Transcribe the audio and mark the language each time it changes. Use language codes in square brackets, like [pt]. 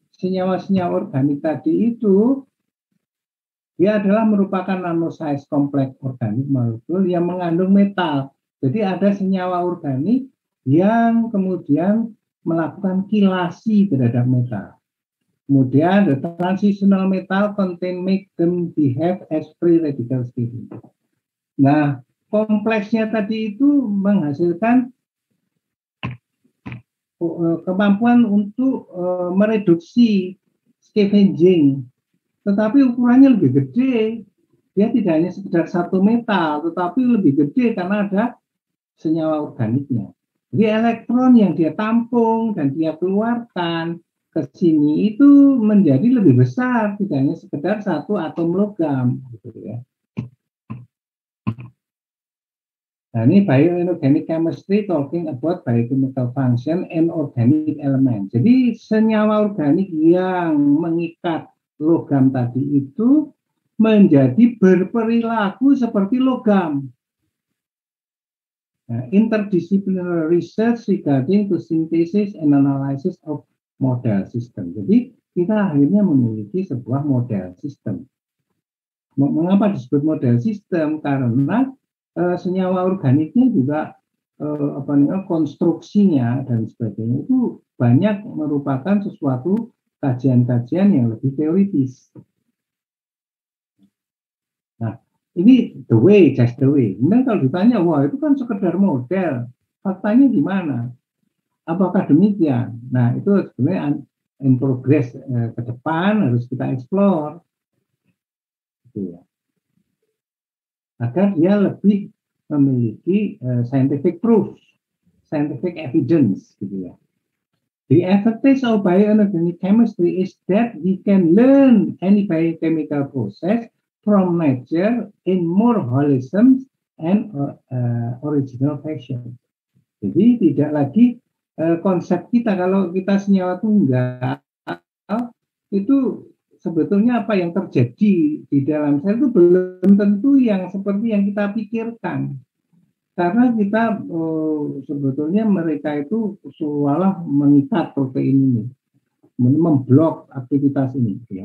[id] senyawa-senyawa organik tadi itu dia adalah merupakan nanosize kompleks organik molekul yang mengandung metal. Jadi ada senyawa organik yang kemudian melakukan kilasi terhadap metal. [en] Kemudian the transitional metal contain make them behave as free radical state. [id] Nah, kompleksnya tadi itu menghasilkan kemampuan untuk mereduksi scavenging, tetapi ukurannya lebih gede. Dia tidak hanya sekedar satu metal, tetapi lebih gede karena ada senyawa organiknya. Jadi elektron yang dia tampung dan dia keluarkan ke sini itu menjadi lebih besar, tidak hanya sekedar satu atom logam, gitu ya. [en] Nah, ini bioinorganic chemistry talking about biochemical function and organic element. [id] Jadi senyawa organik yang mengikat logam tadi itu menjadi berperilaku seperti logam. [en] Nah, interdisciplinary research regarding to synthesis and analysis of model system. [id] Jadi kita akhirnya memiliki sebuah model system. Mengapa disebut model system? Karena senyawa organiknya juga konstruksinya dan sebagainya itu banyak merupakan sesuatu kajian-kajian yang lebih teoritis. Nah, ini [en] just the way. [id] Kemudian kalau ditanya, wah itu kan sekedar model, faktanya gimana? Apakah demikian? Nah, itu sebenarnya [en] in progress [id] ke depan harus kita explore. Gitu ya. Agar dia lebih memiliki scientific proof, scientific evidence, gitu ya. [en] The advantage of bioinorganic chemistry is that we can learn any biochemical process from nature in more wholesome and original fashion. [id] Jadi tidak lagi konsep kita kalau kita senyawa tunggal itu sebetulnya apa yang terjadi di dalam sel itu belum tentu yang seperti yang kita pikirkan. Karena kita sebetulnya mereka itu seolah mengikat protein ini, memblok aktivitas ini.